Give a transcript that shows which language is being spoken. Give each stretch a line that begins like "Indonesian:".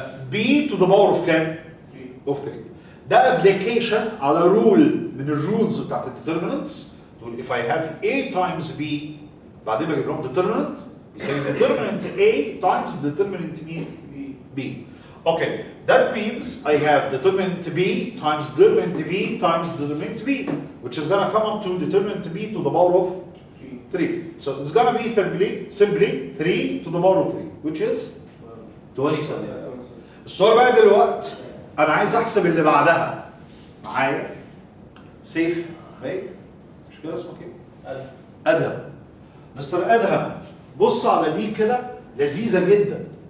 Arabic: بي تو ذا باور اوف كام؟ اوف 3 ده ابلكيشن على رول من الرولز بتاعت الديترمينانتس تقول
English: if I have a times b
Arabic: بعدين بجيب لهم determinant بيساوي
English: determinant a times determinant b. Okay, that means I have determinant b times determinant b times determinant b which is gonna come up to determinant b to the power of 3. So it's gonna be simply 3 to the power of 3 which is 27.
Arabic: السؤال بقى دلوقتي انا عايز احسب اللي بعدها معايا سيف باين مش كده اسمك ايه؟ ادهم. مستر ادهم بص على دي كده لذيذه جدا.